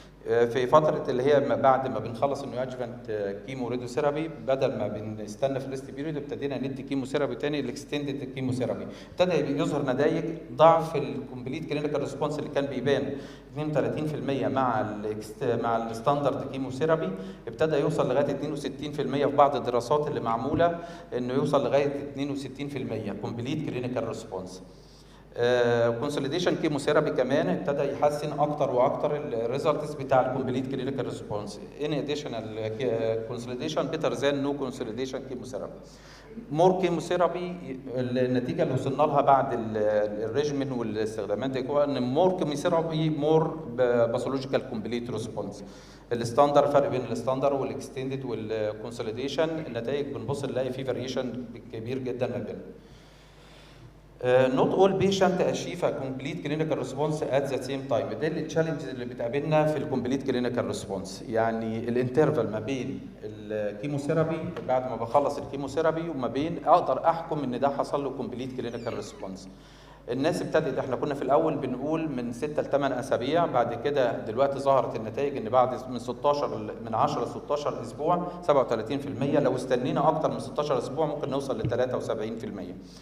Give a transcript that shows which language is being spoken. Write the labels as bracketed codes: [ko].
[ar] في فتره اللي هي بعد ما بنخلص النيوادجفانت كيمو راديوثيرابي، بدل ما بنستنى في الريست بيريود ابتدينا ندي كيموثيرابي تاني الاكستندد كيموثيرابي. ابتدى يظهر نتائج ضعف الكومبليت كلينيكال ريسبونس اللي كان بيبان 32% مع الستاندرد كيموثيرابي، ابتدى يوصل لغايه 62% في بعض الدراسات اللي معموله انه يوصل لغايه 62% كومبليت كلينيكال ريسبونس. كونسوليديشن كيموثيرابي كمان ابتدى يحسن اكتر واكتر الريزلتس بتاع الكومبليت كلينيكال ريسبونس. [en] An additional consolidation better than no consolidation chemotherapy. [ar] مور كيموثيرابي النتيجه اللي وصلنا لها بعد الريجيمين والاستخدامات دي هو ان [en] More chemotherapy more pathological complete response. [ar] الستاندر، فرق بين الستاندر والاكستندد والكونسوليديشن النتائج بنبص نلاقي في فاريشن كبير جدا ما بينهم. [en] not all patient achieve a complete clinical response at the same time. [ar] ده التشالنج اللي بتقابلنا في الكومبليت كلينيكال ريسبونس. يعني الانترفال ما بين الكيموثيرابي بعد ما بخلص الكيموثيرابي وما بين اقدر احكم ان ده حصل له كومبليت كلينيكال ريسبونس. الناس ابتدت، احنا كنا في الاول بنقول من 6 ل 8 اسابيع، بعد كده دلوقتي ظهرت النتائج ان بعد من 10 ل 16 اسبوع 37%، لو استنينا اكتر من 16 اسبوع ممكن نوصل ل 73%.